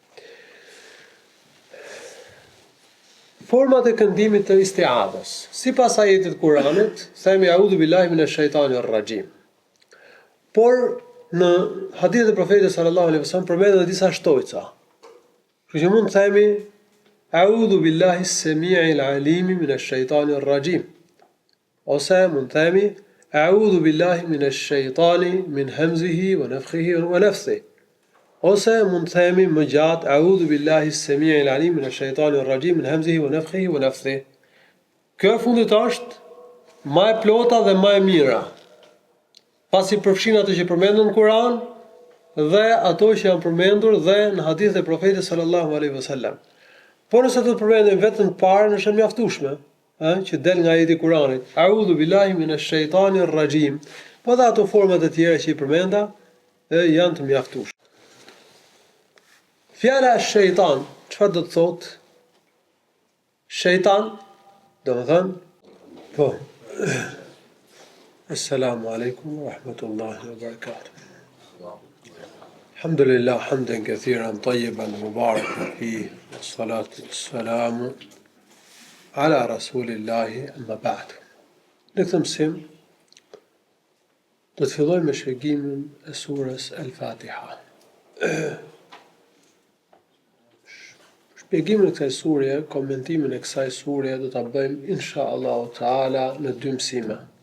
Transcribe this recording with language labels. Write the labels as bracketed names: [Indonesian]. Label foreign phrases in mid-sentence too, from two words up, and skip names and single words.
[Albanian] Format e këndimit të istiadhës. Sipas ajetit Kuranit, themi [Arabic] أعوذ بالله من الشيطان الرجيم. [Albanian] Por në hadithet e profetit [Arabic] صلى الله عليه وسلم [Albanian] përmenden disa shtojca. Kështu që mund të themi [Arabic] أعوذ بالله السميع العليم من الشيطان الرجيم. [Albanian] Ose mund të themi [Arabic] أعوذ بالله من الشيطان من همزه ونفثه ونفثه. [Albanian] Ose mund të themi më gjatë [Arabic] أعوذ بالله السميع العليم من الشيطان الرجيم من همزه ونفثه ونفثه. [Albanian] Kjo e fundit është më e plota dhe më e mira, pasi përfshin ato që përmenden në Kur'an dhe ato që janë përmendur dhe në hadithe e profetit [Arabic] صلى الله عليه وسلم. [Albanian] Por nëse do të përmendim vetëm parën, është mjaftueshme, që del nga ajeti i Kuranit. [Arabic] أعوذ بالله من الشيطان الرجيم. [Albanian] Po dhe ato format e tjera që i përmenda janë të mjaftueshme. Fjala shejtan, çfarë do të thotë? Shejtan, do të thënë, po. [Arabic] السلام عليكم ورحمة الله وبركاته. الحمد لله حمدا كثيرا طيبا مباركا فيه والصلاة والسلام على رسول الله أما بعد. [Albanian] Në këtë mësim do të fillojmë me shpjegimin e surës Al-Fatiha. Shpjegimin e kësaj sure, komentimin e kësaj sure do ta bëjmë [Arabic] إن شاء الله تعالى [Albanian] në 2 mësime.